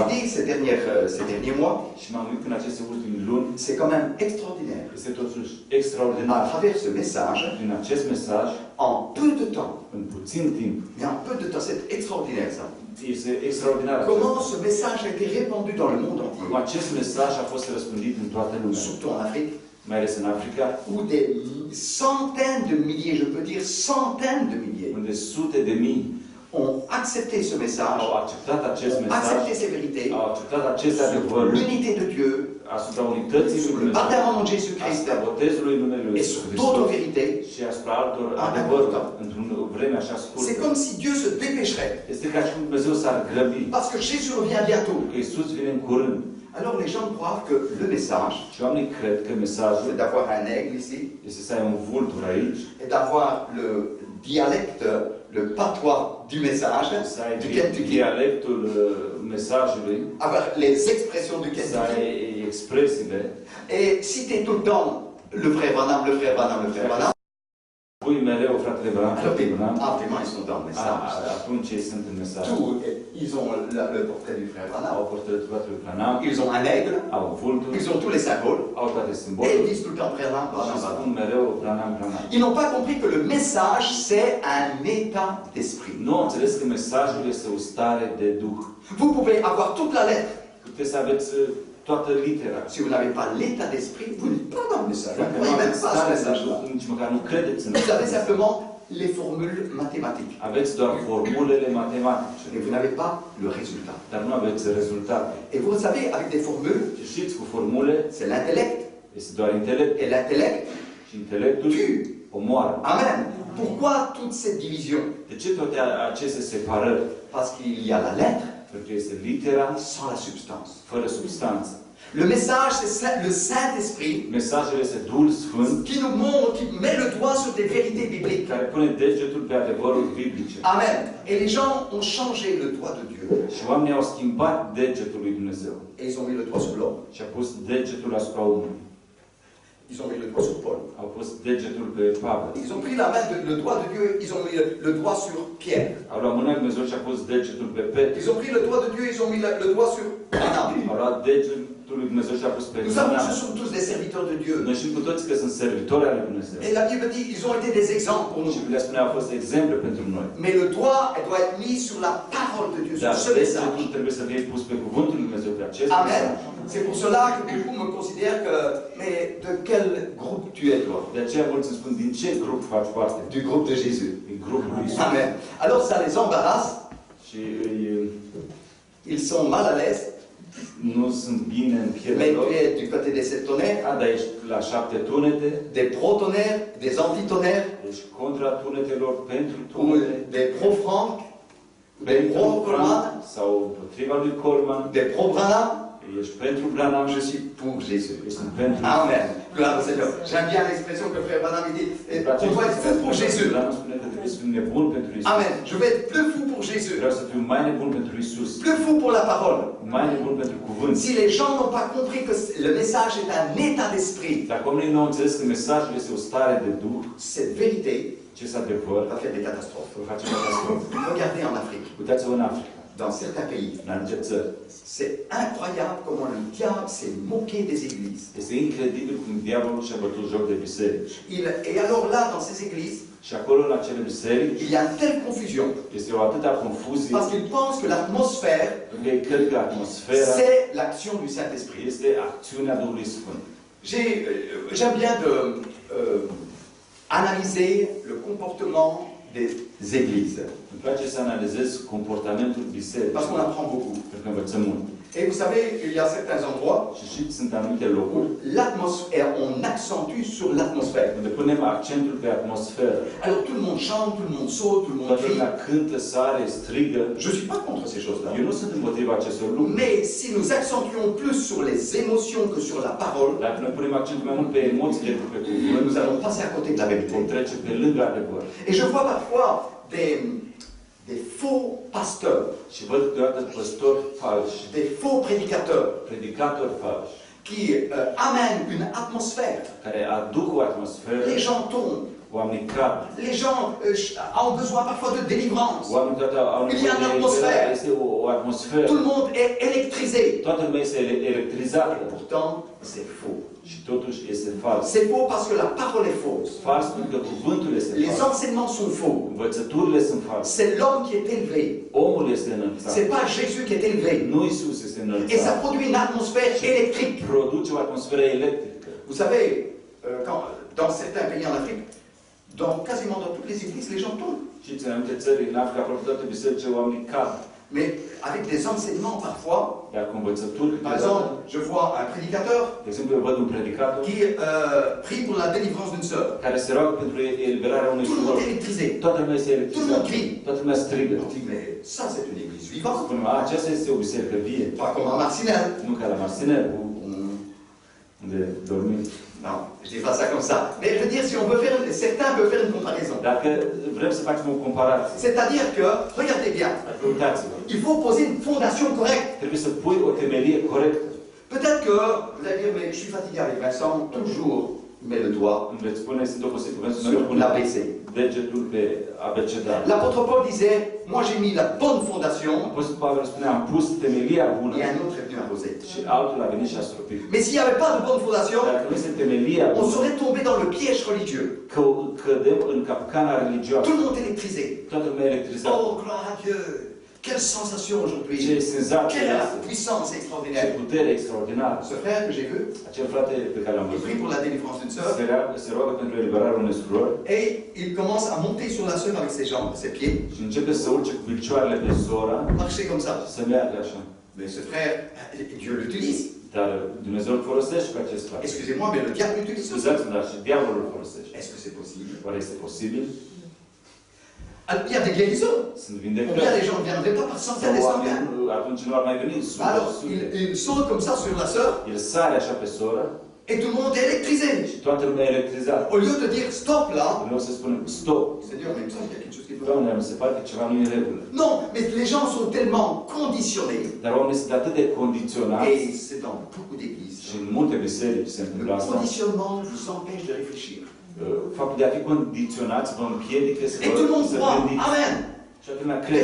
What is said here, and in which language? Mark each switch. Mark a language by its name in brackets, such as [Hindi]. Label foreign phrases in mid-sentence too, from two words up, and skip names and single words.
[French] suis dit ces derniers mois, [Romanian] și m-am gândit în aceste ultime luni, [French] c'est quand même extraordinaire. [Romanian] este totuși [French] À [Romanian] extraordinar. [French] travers ce message, [Romanian] Prin acest mesaj, [French] en peu de temps, [Romanian] în puțin timp, [French] mais en peu de temps, c'est extraordinaire ça. [Romanian] este extraordinar. [French] Comment ce message a été répandu dans le monde [Romanian] Cum [French] entier, [Romanian] acest mesaj a fost răspândit în toată lumea, [French] surtout en Afrique, [Romanian] mai ales în Africa, [French] où des centaines de milliers, je peux dire centaines de milliers, [Romanian] unde sute de mii [French] ont accepté ce message, [Romanian] au acceptat acest [French] ont [Romanian] mesaj, [French] accepté ces vérités, [Romanian] au acceptat aceste adevăruri [French] l'unité de Dieu, [Romanian] asupra unității lui [French] sur le [Romanian] Dumnezeu, [French] baptême au nom de Jésus-Christ [Romanian] asupra botezului în numele lui [French] et [Romanian] Iisus [French] sur [Romanian] Hristos [French] d'autres vérités. [Romanian] și asupra altor [French] Ah, [Romanian] adevăruri [French] d'accord. [Romanian] într-o vreme așa [French] C'est [Romanian] scurtă. [French] comme si Dieu se dépêcherait, [Romanian] Este ca și cum Dumnezeu s-ar grăbi, [French] parce que Jésus revient bientôt. [Romanian] că Iisus vine în curând. [French] Alors les gens croient que le message, [Romanian] Și oamenii cred că mesajul [French] c'est d'avoir un aigle ici, [Romanian] este să ai un vultur aici, [French] et d'avoir le dialecte, le patois du message, [Romanian] să ai [French] du Kentucky, [Romanian] dialectul mesajului, [French] avoir les expressions du [Romanian] să Kentucky, ai expresiile, [French] et citer tout le temps le frère Branham, le frère Branham, le frère Branham. [Romanian] pui mereu fratele Branham, [French] Alors, [Romanian] fratele Branham, [French] vraiment, ils sont dans le message. [Romanian] atunci ei sunt în mesaj. [French] Tout, ils ont le portrait du frère Branham, [Romanian] Au portretul fratele Branham, [French] ils ont un aigle, [Romanian] au vultur, [French] ils ont tous les symboles, [Romanian] au toate [French] et ils [Romanian] simbolele [French] disent tout le temps frère Branham, [Romanian] și Branham, Branham. spun mereu Branham, Branham. [French] Ils n'ont pas compris que le message, c'est un état d'esprit. [Romanian] Nu au înțeles că mesajul este o stare de Duh. [French] Vous pouvez avoir toute la lettre. [Romanian] Puteți să aveți toată litera. [French] Si vous n'avez pas l'état d'esprit, vous n'êtes pas dans le message. Vous ne [Romanian] Dacă nu [French] croyez même [Romanian] aveți [French] pas ce [Romanian] stare de [French] message-là. [Romanian] Duh, nici măcar nu credeți în [French] Vous avez [Romanian] mesaj. [French] simplement les formules mathématiques. [Romanian] Aveți doar formulele matematice, [French] Et vous n'avez pas le résultat. [Romanian] dar nu aveți rezultate. [French] Et vous savez, avec des formules, [Romanian] Și știți, cu formule [French] c'est l'intellect. [Romanian] este doar intelect. [French] Et l'intellect [Romanian] Și intelectul [French] tue. [Romanian] omoară. [French] Amen. Pourquoi toute cette division? [Romanian] De ce toate aceste separări? [French] Parce qu'il y a la lettre [Romanian] Pentru că este litera [French] sans la substance. [Romanian] fără substanță. [French] Le message, c'est le Saint-Esprit [Romanian] Mesajul este Duhul Sfânt [French] qui nous montre, qui met le doigt sur des vérités bibliques. [Romanian] care pune degetul pe adevăruri biblice. [French] Amen. Et les gens ont changé le doigt de Dieu. [Romanian] Și oamenii au schimbat degetul lui Dumnezeu [French] Et ils ont mis le doigt sur l'homme. [Romanian] și au pus degetul asupra omului. [French] Ils ont mis le doigt sur Paul. [Romanian] Au pus degetul pe Pavel. [French] Ils ont pris la main, le doigt de Dieu, ils ont mis le doigt sur Pierre. [Romanian] Au luat mâna lui Dumnezeu și a pus degetul pe Petru. [French] Ils ont pris le doigt de Dieu, ils ont mis le doigt sur Branham. [Romanian] Au luat degetul lui Dumnezeu și a pus pe [French] Nous savons que ce [Romanian] Branham. [French] sont tous des serviteurs de Dieu. [Romanian] Noi știm cu toți că sunt servitori ale lui Dumnezeu. [French] Et la Bible dit ils ont été des exemples pour [Romanian] Și [French] nous. [Romanian] Biblia spune au fost exemple pentru noi. [French] Mais le doigt elle doit être mis sur la parole de Dieu, [Romanian] Dar [French] sur ce message. [Romanian] degetul trebuie să fie pus pe cuvântul lui Dumnezeu, pe acest Amen. mesaj. [French] C'est pour cela que beaucoup me considèrent que, mais de quel groupe tu es toi? [Romanian] De aceea mulți îmi spun, din ce grup faci parte? [French] Du groupe de Jésus. [Romanian] Din grupul lui Iisus. [French] Amen. Alors ça les embarrasse, [Romanian] Și îi, [French] ils sont mal à l'aise, [Romanian] nu sunt bine în pielea [French] mais [Romanian] lor. [French] tu es du côté des septonnaires, [Romanian] Dar ești la 7 tunete, [French] des protonnaires, des antitonnaires, [Romanian] ești contra tunetelor, pentru [French] ou [Romanian] tunete, [French] des pro-Franck, des [Romanian] pentru [French] pro-Coleman, [Romanian] sau împotriva lui Coleman, [French] des pro-Branham. [Romanian] ești pentru Branham, [French] Je suis pour Jésus. [Romanian] sunt pentru [French] Amen. Gloire au Seigneur. J'aime bien l'expression que frère Branham dit, on doit être fou pour Jésus. [Romanian] Branham spune că trebuie să fim nebuni pentru Iisus. [French] Amen. Je vais être plus fou pour pour Jésus, [Romanian] Vreau să fiu mai nebun pentru Isus, [French] plus fou pour la parole. [Romanian] mai nebun pentru cuvânt. [French] Si les gens n'ont pas compris que le message est un état d'esprit, [Romanian] Dacă oamenii nu au înțeles că mesajul este o stare de Duh, [French] cette vérité [Romanian] acest adevăr [French] va faire des catastrophes. [Romanian] va face catastrofă. [French] Regardez en Afrique, [Romanian] Uitați-vă în Africa, [French] dans certains pays, [Romanian] în anumite țări. [French] c'est incroyable comment le diable s'est moqué des églises. [Romanian] Este incredibil cum diavolul și-a bătut joc de biserici. [French] Et alors là, dans ces églises, [Romanian] Și acolo, în acele biserici, [French] il y a une telle confusion, [Romanian] este o atâta confuzie, [French] parce qu'ils pensent que l'atmosphère, [Romanian] pentru că ei cred că atmosfera [French] c'est l'action du Saint-Esprit. [Romanian] este acțiunea Duhului Sfânt. [French] J'aime bien analyser le comportement des églises, [Romanian] Îmi place să analizez comportamentul bisericii, [French] parce qu'on apprend beaucoup. [Romanian] pentru că învățăm mult. [French] Et vous savez, il y a certains endroits [Romanian] Și știți, sunt anumite locuri [French] l'atmosphère, on accentue sur l'atmosphère. [Romanian] unde punem accentul pe atmosferă. [French] Alors tout le monde chante, tout le monde saute, tout le monde [Romanian] Toată [French] crie. [Romanian] lumea cântă, sare, strigă. [French] Je ne suis pas contre ces choses-là. [Romanian] Eu nu sunt împotriva acestor lucruri. [French] Mais si nous accentuons plus sur les émotions que sur la parole, [Romanian] Dacă noi punem accentul mai mult pe emoțiile decât pe cuvânt, [French] nous allons passer à côté de la [Romanian] vom [French] vérité. [Romanian] trece pe lângă adevăr. [French] Et je vois parfois des faux pasteurs, [Romanian] Și văd câteodată păstori falși, [French] des faux prédicateurs [Romanian] predicatori falși, [French] qui amènent une atmosphère. [Romanian] care aduc o atmosferă, [French] Les gens tombent, [Romanian] oamenii cad. [French] les gens ont besoin parfois de délivrance. [Romanian] Oamenii câteodată au [French] Il y a [Romanian] nevoie [French] une [Romanian] de [French] atmosphère. [Romanian] eliberare, este o atmosferă. [French] Tout le monde est électrisé. [Romanian] Toată lumea este electrizată. [French] Pourtant, c'est faux. [Romanian] Și totuși este fals. [French] C'est faux parce que la parole est fausse. [Romanian] Fals pentru că cuvântul este [French] Les [Romanian] fals. [French] enseignements sont faux. [Romanian] Învățăturile sunt false. [French] C'est l'homme qui est élevé. [Romanian] Omul este înălțat. [French] C'est pas Jésus qui est élevé. [Romanian] Nu Isus este [French] Et ça [Romanian] înălțat. [French] produit une atmosphère électrique. [Romanian] Produce o atmosferă electrică. [French] Vous savez, dans certains pays en Afrique, quasiment dans toutes les églises, les gens tombent. [Romanian] Știți, în anumite țări, în Africa, aproape toate bisericile, oamenii cad. [French] Mais avec des enseignements parfois. [Romanian] Dar cu învățături, [French] Par exemple, je vois un prédicateur [Romanian] de exemplu, eu văd un predicator [French] qui prie pour la délivrance d'une sœur. [Romanian] care se roagă pentru eliberarea unei [French] Tout le monde est [Romanian] surori. [French] électrisé. [Romanian] Toată lumea este [French] Tout le monde [Romanian] electrizată. [French] crie. [Romanian] Toată lumea strigă. [French] On dit, mais ça c'est une église vivante. [Romanian] Spunem, aceasta este o biserică vie. [French] Pas comme un Marcinelle. [Romanian] Nu ca la Marsinel, unde dormim. [French] Non, je dis pas ça comme ça. Mais je veux dire, si on veut faire, certains peuvent faire une comparaison. [Romanian] Dacă vrem să facem o comparație, [French] C'est-à-dire que, regardez bien, [Romanian] uitați-vă, [French] il faut poser une fondation correcte. [Romanian] trebuie să pui o temelie corectă. [French] Peut-être que vous allez dire, mais je suis fatigué avec Vincent, toujours il met le doigt [Romanian] Îmi veți spune, sunt obosit cu Vincent, [French] sur [Romanian] mereu pune [French] l'ABC. [Romanian] degetul pe abecedar. [French] L'apôtre Paul disait, moi j'ai mis la bonne fondation, [Romanian] Apostolul Pavel spune, am pus temelia bună [French] et un autre est venu arroser. [Romanian] și altul a venit și a stropit. [French] Mais s'il n'y avait pas de bonne fondation, [Romanian] Dacă nu este temelia [French] on [Romanian] bună, [French] serait tombé dans le piège religieux. [Romanian] cădem în capcana religioasă. [French] Tout le monde électrisé. [Romanian] Toată lumea electrizată. [French] Oh, gloire à Dieu! Quelle sensation [Romanian] Ce [French] aujourd'hui! [Romanian] senzație [French] Quelle [Romanian] este! [French] puissance [Romanian] Ce [French] extraordinaire! [Romanian] putere extraordinară! [French] Ce frère que j'ai vu, [Romanian] Acel frate pe care l-am [French] il [Romanian] văzut [French] prie pour la délivrance d'une sœur, [Romanian] se roagă pentru eliberarea unei surori [French] et il commence à monter sur la sœur avec ses jambes, ses pieds, și începe să urce cu picioarele pe sora marcher comme ça. [Romanian] și să meargă așa. [French] Mais ce frère, Dieu l'utilise. [Romanian] Dar Dumnezeu îl folosește pe acest frate. [French] Excusez-moi, mais le diable l'utilise aussi. [Romanian] Scuzați-mă, dar și diavolul îl folosește. [French] Est-ce que c'est possible? [Romanian] Oare este posibil? [French] Alors, il y a des guérisons. [Romanian] Sunt [French] Combien [Romanian] vindecări. [French] les gens ne viendraient pas par centaines et centaines? [Romanian] Atunci nu ar mai veni sute, [French] Alors, [Romanian] sute. [French] il saute comme ça sur la sœur, [Romanian] El sare așa pe soră [French] et tout le monde est électrisé. [Romanian] și toată lumea e electrizată. [French] Au lieu de dire stop là, [Romanian] Vreau să spunem stop. [French] Seigneur, mais il me semble qu'il y a quelque chose qui ne va pas. [Romanian] Doamne, mi se pare că ceva nu e în regulă. [French] Non, mais les gens sont tellement conditionnés, [Romanian] Dar oamenii sunt atât de condiționați [French] et c'est dans beaucoup d'églises. [Romanian] și în multe biserici se [French] Le [Romanian] întâmplă asta. [French] conditionnement vous empêche de réfléchir. [Romanian] Faptul de a fi condiționați vă împiedică să [French] Et tout le monde [Romanian] să [French] croit. [Romanian] gândiți. [French] Amen. [Romanian] Și toată lumea crede.